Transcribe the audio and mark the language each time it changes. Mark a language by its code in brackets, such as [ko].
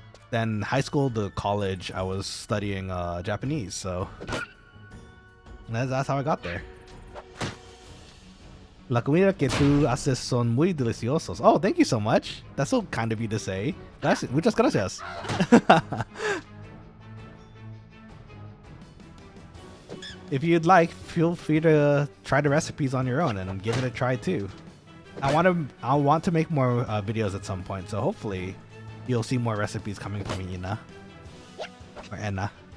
[en] Then high school to college, I was studying Japanese, so that's how I got there. [es] La comida que tú haces son muy deliciosos. [en] Oh, thank you so much. That's so kind of you to say. [es] Muchas gracias. [en] If you'd like, feel free to try the recipes on your own and give it a try too. I want to make more videos at some point, so hopefully you'll see more recipes coming from Ina or Enna.